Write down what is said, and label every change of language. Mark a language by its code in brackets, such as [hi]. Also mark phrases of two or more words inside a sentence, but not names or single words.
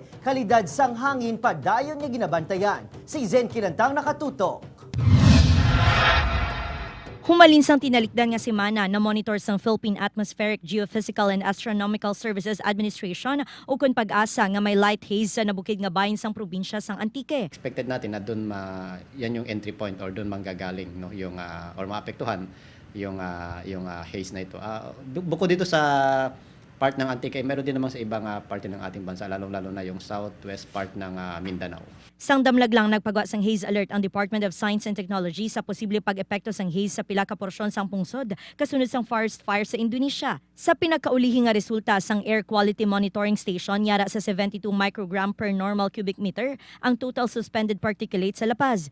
[hil] Kalidad sang hangin padayon niya ginabantayan. Si Zen Kinantang nakatutok. Humalin sang tinalikdan nga semana na monitor sang Philippine Atmospheric, Geophysical and Astronomical Services Administration o kun pag-asa nga may [en] light haze [hil] sa nabukid nga bahin sang probinsya sang Antique. [tl] Expected natin na doon yan yung [en] entry point [tl] or doon manggagaling no yung or maapektuhan yung haze na ito. Bukod dito sa part ng Antique, meron din naman sa ibang parte ng ating bansa, lalong-lalo na yung [en] southwest part [tl] ng Mindanao. [hil] Sang damlag lang nagpagawa sang haze alert ang Department of Science and Technology sa posible pag-epekto sang haze sa pila ka porsyon sang pungsod kasunod sang forest fire sa Indonesia. Sa pinakaulihi nga resulta sang Air Quality Monitoring Station yara sa 72 [en] microgram per normal cubic meter [hil] ang [en] total suspended particulate [hil] sa La Paz.